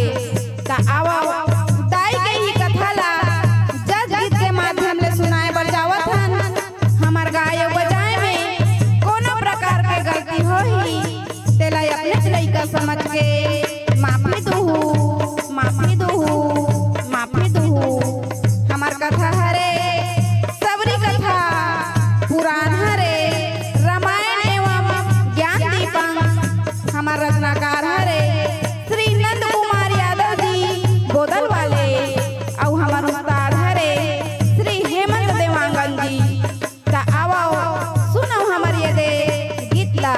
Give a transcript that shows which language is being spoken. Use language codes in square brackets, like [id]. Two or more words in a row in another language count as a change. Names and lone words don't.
[hne] ता आवा दाई के ही कथा ला जज गीत के माध्यम ले सुनाए बर जावत हन। हमार गाय बजाए में कोनो प्रकार के गलती होही तेला अपने लइका समझ के माफी दूहू माफी दूहू माफी दूहू। हमार कथा हरे सबरी कथा पुराण हरे रामायण एवं ज्ञान दीपक। हमार रचनाकार हरे श्री नंद कुमार यादव जी गोदल वाले और हमार उस्ताद हरे श्री हेमंत देवांगन जी। ता आओ सुनो हमार ये दे गीत ला।